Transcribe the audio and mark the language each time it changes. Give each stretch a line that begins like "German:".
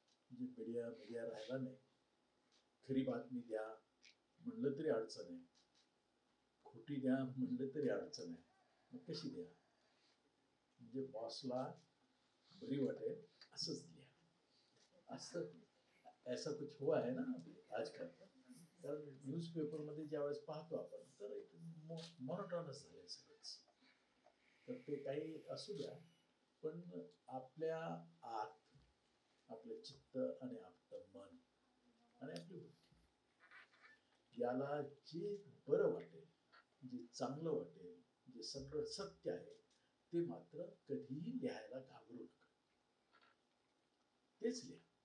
Marathi: म्हणजे मीडिया राहिला नाही. खरी बातमी द्या म्हणलं तरी अडचण आहे, खोटी द्या म्हणलं तरी अडचण आहे. मग कशी द्या? म्हणजे बॉसला बरी वाटेल असंच द्या.
Hindi: असं ऐसा कुछ हुआ है ना आजकाल.
Marathi: कारण न्यूजपेपरमध्ये ज्यावेळेस पाहतो आपण तर एक मोनोटॉनस झालंय सगळंच. तर ते काही असू द्या पण आपल्या आत आपलं चित्त आणि आपलं मन आणि आपली बुद्धी याला जे बरं वाटेल, जे चांगलं वाटेल, जे सगळं सत्य आहे ते मात्र कधीही लिहायला घाबरू नका. तेच लिहा.